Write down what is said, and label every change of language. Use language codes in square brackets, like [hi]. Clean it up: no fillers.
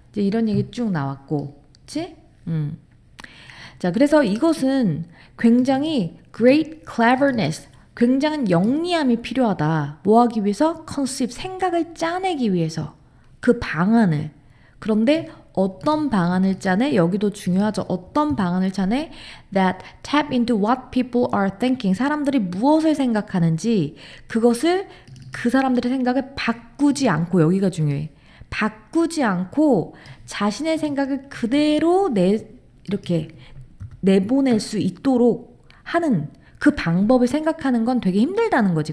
[ko] 이제 이런 얘기 쭉 나왔고. 그치? 자, 그래서 이것은 굉장히 [en] great cleverness, [ko] 굉장한 영리함이 필요하다. 뭐 하기 위해서? conceive, 생각을 짜내기 위해서. 그 방안을. 그런데 어떤 방안을 짜내? 여기도 중요하죠. 어떤 방안을 짜내? [en] That tap into what people are thinking. [ko] 사람들이 무엇을 생각하는지 그것을 그 사람들의 생각을 바꾸지 않고, 여기가 중요해. 바꾸지 않고 자신의 생각을 그대로 이렇게 내보낼 수 있도록 하는 그 방법을 생각하는 건 되게 힘들다는 거지.